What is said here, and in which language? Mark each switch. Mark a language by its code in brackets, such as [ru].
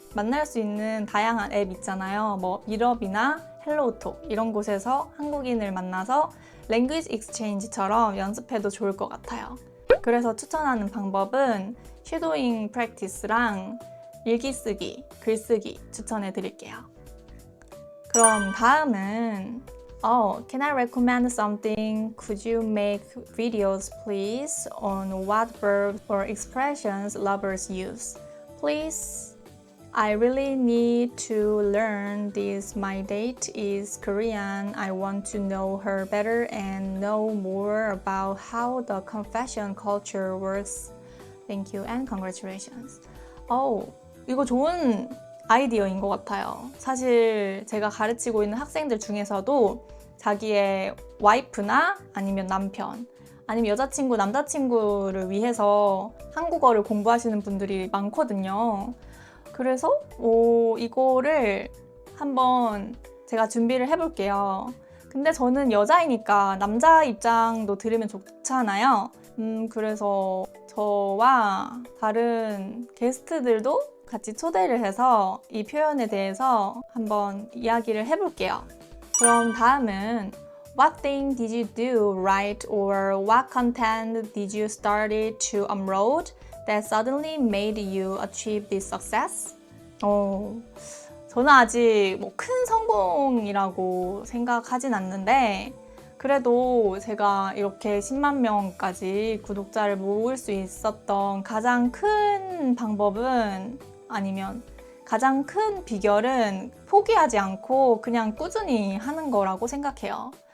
[ko] 만날 수 있는 다양한 앱 있잖아요. 뭐 미럽이나 헬로우톡 이런 곳에서 한국인을 만나서 랭귀지 익스체인지처럼 연습해도 좋을 것 같아요. 그래서 추천하는 방법은 쉐도잉 프랙티스랑 일기 쓰기, 글쓰기 추천해 드릴게요. 그럼 다음은 [en] can I recommend something? Could you make videos please on what verbs or expressions lovers use? Please. I really need to learn this. My date is Korean. I want to know her better and know more about how the confession culture works. Thank you and congratulations. [ko] 이거 좋은 아이디어인 것 같아요. 사실 제가 가르치고 있는 학생들 중에서도 자기의 와이프나 아니면 남편, 아니면 여자친구, 남자친구를 위해서 한국어를 공부하시는 분들이 많거든요. 그래서 이거를 한번 제가 준비를 해볼게요. 근데 저는 여자이니까 남자 입장도 들으면 좋잖아요. 그래서 저와 다른 게스트들도 같이 초대를 해서 이 표현에 대해서 한번 이야기를 해볼게요. 그럼 다음은 [en] What thing did you do right or what content did you start to upload that suddenly made you achieve this success? [ko] 저는 아직 큰 성공이라고 생각하진 않는데 그래도 제가 이렇게 10만 명까지 구독자를 모을 수 있었던 가장 큰 방법은 아니면 가장 큰 비결은 포기하지 않고 그냥 꾸준히 하는 거라고 생각해요.